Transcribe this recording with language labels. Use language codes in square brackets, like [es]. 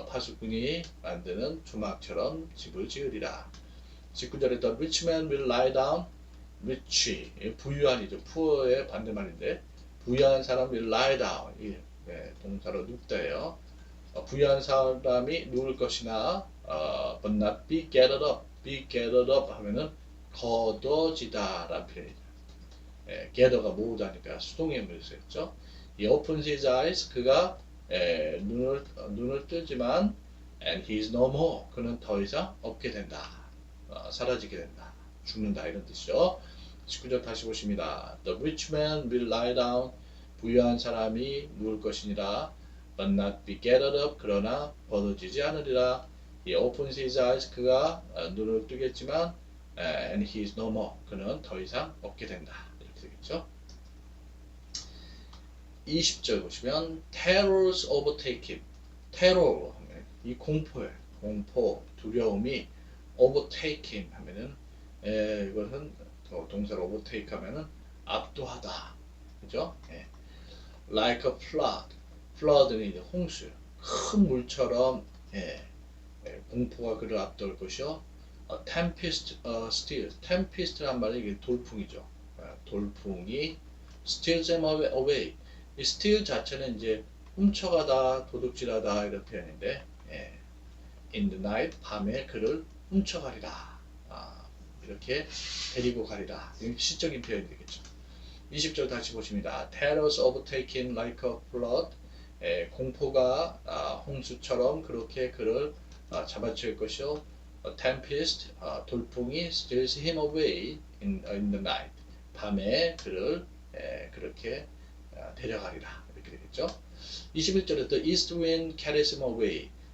[ko] 파수꾼이 만드는 조막처럼 집을 지으리라. 19절에 [en] the rich man will lie down. [ko] rich, 부유한이죠. poor의 반대말인데 부유한 사람 [en] will lie down. [ko] 동사로 눕다예요. 부유한 사람이 누울 것이나 [en] but not be gathered up. be gathered up [ko] 하면은 걷어지다라는 표현이죠. gather가 모으다니까 수동의 의미를 썼죠. [en] He opens his eyes. [ko] 그가 눈을 뜨지만 [en] and he is no more. [ko] 그는 더 이상 없게 된다. 사라지게 된다. 죽는다 이런 뜻이죠. 19절 다시 보십니다. [en] The rich man will lie down. [ko] 부유한 사람이 누울 것이니라. [en] But not be gathered up. [ko] 그러나 벗어지지 않으리라. [en] He opens his eyes. [ko] 그가 눈을 뜨겠지만 [en] and he is no more. [ko] 그는 더 이상 없게 된다. 이렇게 되겠죠. 20절 보시면 [en] terrors overtake him. [ko] terror 하면 이 공포예요. 공포, 두려움이 [en] overtake him [ko] 하면은 이것은 동사로 overtake 하면은 압도하다. 그죠? [en] like a flood. [ko] flood는 이제 홍수. 큰 물처럼 공포가 그를 앞돌 것이요. [en] tempest steals. [ko] tempest란 말이 이게 돌풍이죠. 돌풍이 [en] steals them away. [ko] 이 steal 자체는 이제 훔쳐가다, 도둑질하다 이런 표현인데, [en] in the night [ko] 밤에 그를 훔쳐가리라. 이렇게 데리고 가리라. 이게 시적인 표현이 되겠죠. 20절 다시 보십니다. [en] Terrors overtake him like a flood. [ko] 공포가 홍수처럼 그렇게 그를 잡아칠 것이요. [en] Tempest, [ko] 돌풍이 [en] steals him away in the night. [ko] 밤에 그를 그렇게 데려가리라. 이렇게 되겠죠. 21절에 [en] The east wind carries him away.